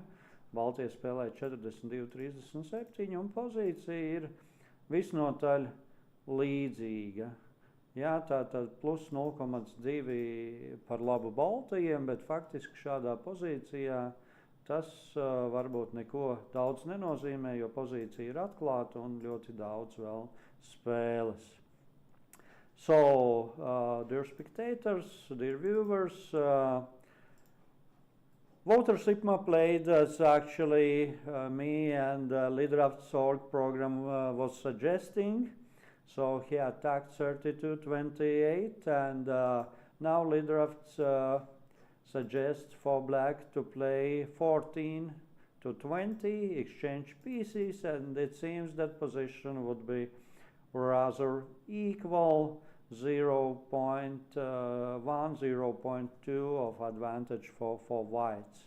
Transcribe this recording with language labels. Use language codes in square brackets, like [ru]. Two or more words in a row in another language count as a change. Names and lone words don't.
[lv] Baltie spēlē 42-37 un pozīcija ir visnotaļ līdzīga. Jā, tātad plus 0,2 par labu baltajiem, bet faktiski šādā pozīcijā tas varbūt neko daudz nenozīmē, jo pozīcija ir atklāta un ļoti daudz vēl spēles. [en] So, dear spectators, dear viewers, Wouters Sipmā played as actually me and Liddraft's org program was suggesting. So he attacked 32-28, and now Liddraft suggests for black to play 14-20, exchange pieces, and it seems that position would be rather equal, 0.1, 0.2 of advantage for whites.